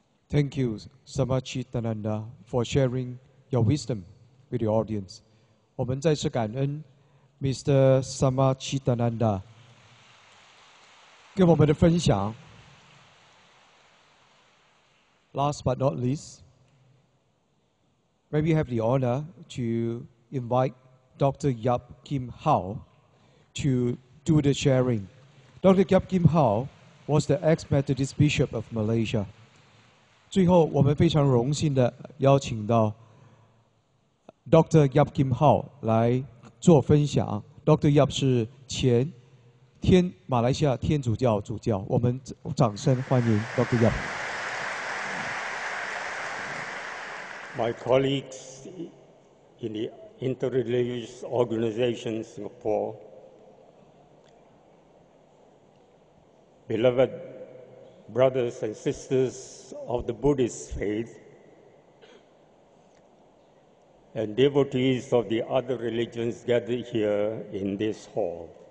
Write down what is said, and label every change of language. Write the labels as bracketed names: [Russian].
[English] Thank you, Samachitananda, for sharing your wisdom with the audience. [Chinese] 我们再次感恩 Mr. Samachitananda 跟我们的分享。 [English] Last but not least, may we have the honor to invite Dr. Yap Kim Hao to do the sharing. Dr. Yap Kim Hao was the ex-Methodist Bishop of Malaysia. [Chinese] 最后，我们非常荣幸的邀请到 Dr. Yap Kim Hao 来做分享。 [English] Dr. [Chinese] Yap 是前马来西亚天主教主教，我们掌声欢迎 Dr. Yap。 [English] My colleagues in the Interreligious Organization Singapore, beloved brothers and sisters of the Buddhist faith, and devotees of the other religions gathered here in this hall.